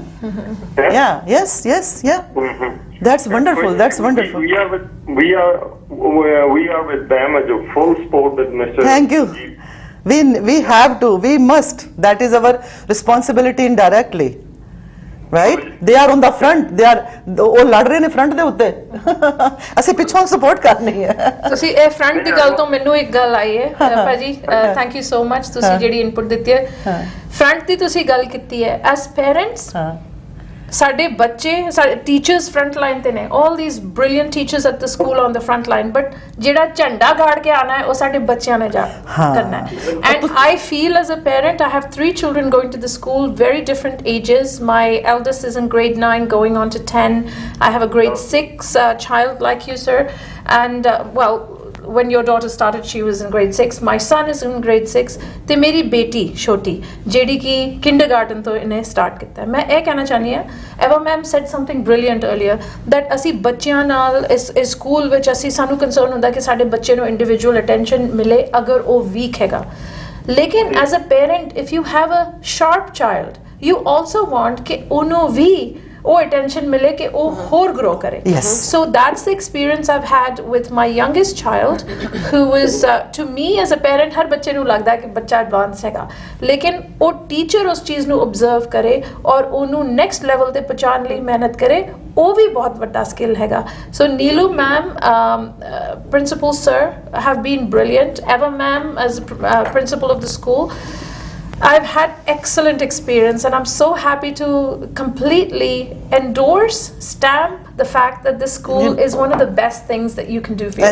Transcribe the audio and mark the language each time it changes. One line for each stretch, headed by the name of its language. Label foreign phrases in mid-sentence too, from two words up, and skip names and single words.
English: Yeah. Yes. Yeah. That's wonderful. That's wonderful. We are with them as a full support with Mr. Thank you. We have to. We must. That is our responsibility indirectly. Right? They are on the front. They are.
Punjabi: ਉਹ ਲੜ ਰਹੇ ਨੇ front ਦੇ ਉੱਤੇ. ਅਸੀਂ ਪਿੱਛੋਂ support ਕਰਨੀ ਹੈ. ਤੁਸੀਂ ਇਹ front ਦੀ ਗੱਲ ਤੋਂ ਮੈਨੂੰ ਇੱਕ ਗੱਲ ਆਈ ਹੈ ਭਾਜੀ,
English: thank you so much
Punjabi: ਤੁਸੀਂ ਜਿਹੜੀ ਇਨਪੁਟ ਦਿੱਤੀ ਹੈ. front ਦੀ ਤੁਸੀਂ ਗੱਲ ਕੀਤੀ ਹੈ.
English: as parents,
Punjabi: ਸਾਡੇ ਬੱਚੇ, ਸਾਡੇ
English: teachers front line
Punjabi: ਤੇ ਨੇ,
English: all these brilliant teachers at the school on the front line, but
Punjabi: ਜਿਹੜਾ ਝੰਡਾ ਗਾੜ ਕੇ ਆਣਾ ਹੈ ਉਹ ਸਾਡੇ ਬੱਚਿਆਂ ਨੇ ਜਾ ਕਰਨਾ ਹੈ.
English: And I feel as a parent, I have 3 children going to the school, very different ages. My eldest is in grade 9 going on to 10. I have a grade 6 child like you, sir, and well, when your daughter started, she was in grade 6. My son is in grade 6.
Punjabi: ਤੇ ਮੇਰੀ ਬੇਟੀ ਛੋਟੀ ਜਿਹੜੀ ਕਿ kindergarten ਤੋਂ ਇਹਨੇ ਸਟਾਰਟ ਕੀਤਾ. ਮੈਂ ਇਹ ਕਹਿਣਾ ਚਾਹਨੀ ਹਾਂ,
English: Eva ma'am said something brilliant earlier, that
Punjabi: ਅਸੀਂ ਬੱਚਿਆਂ ਨਾਲ ਇਸ ਸਕੂਲ ਵਿੱਚ ਸਾਨੂੰ ਕੰਸਰਨ ਹੁੰਦਾ ਕਿ ਸਾਡੇ ਬੱਚੇ ਨੂੰ
English: individual attention
Punjabi: ਮਿਲੇ ਅਗਰ ਉਹ ਵੀਕ ਹੈਗਾ. ਲੇਕਿਨ
English: as a parent, if you have a sharp child, you also want
Punjabi: ਕਿ ਉਹਨੂੰ ਵੀ ਉਹ attention ਮਿਲੇ ਕਿ ਉਹ ਹੋਰ grow ਕਰੇ.
English: Yes. So that's the experience I've had with my youngest child, who is to me as a parent,
Punjabi: ਹਰ ਬੱਚੇ ਨੂੰ ਲੱਗਦਾ ਕਿ ਬੱਚਾ advanced ਹੈਗਾ, ਲੇਕਿਨ ਉਹ teacher ਉਸ ਚੀਜ਼ ਨੂੰ observe ਕਰੇ ਔਰ ਉਹਨੂੰ
English: next level
Punjabi: ਤੇ ਪਹੁੰਚਾਉਣ ਲਈ ਮਿਹਨਤ ਕਰੇ, ਉਹ ਵੀ ਬਹੁਤ ਵੱਡਾ skill ਹੈਗਾ.
English: So Neelu ma'am, principal sir have been brilliant. Eva ma'am as principal of the school, I've had excellent experience, and I'm so happy to completely endorse, stamp the fact that this school is one of the best things that you can do for your